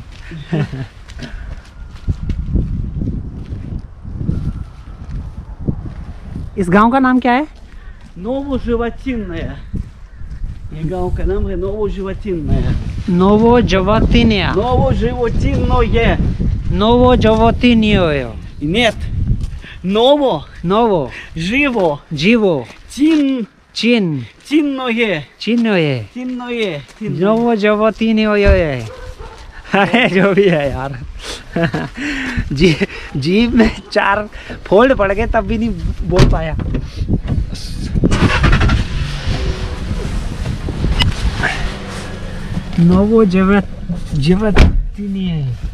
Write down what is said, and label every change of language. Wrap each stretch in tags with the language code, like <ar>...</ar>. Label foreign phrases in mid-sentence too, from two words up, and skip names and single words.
<hi>इस गांव का नाम क्या है? नोवोजिवोतिन्नाया। ये गांव का नाम है नोवोजिवोतिन्नाया। नोवोजिवोतिन्नाया। नोवोजिवोतिन्नाया। नोवोजिवोतिन्नाया।</hi> <ru>Нет. Ново. Живо. Чинное.</ru> <hi>Нोवोजिवोतिन्नाया। अरे जो भी है यार। जीभ में 4 फोल्ड पड़ गए तब भी नहीं बोल पाया। नोवोजिवोतिन्नाया।</hi>